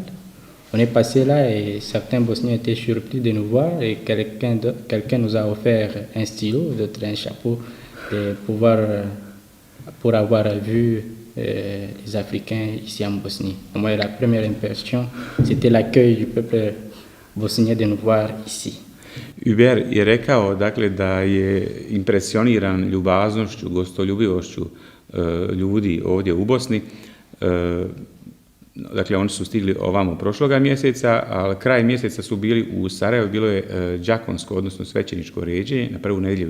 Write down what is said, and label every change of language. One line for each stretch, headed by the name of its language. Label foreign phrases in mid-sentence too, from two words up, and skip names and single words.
French: On est passé là et certains Bosniens étaient surpris de nous voir et quelqu'un nous a offert un stylo, d'autres un chapeau pour avoir vu les Africains ici en Bosnie. Moi, la première impression, c'était l'accueil du peuple bosnien de nous voir ici.
Croatian: Hubert je rekao dakle, da je impresioniran ljubaznošću, gostoljubivošću ljudi ovdje u Bosni. Dakle, oni su stigli ovamo prošloga mjeseca, a kraj mjeseca su bili u Sarajevu, bilo je đakonsko, odnosno svećeničko ređenje na prvu nedjelju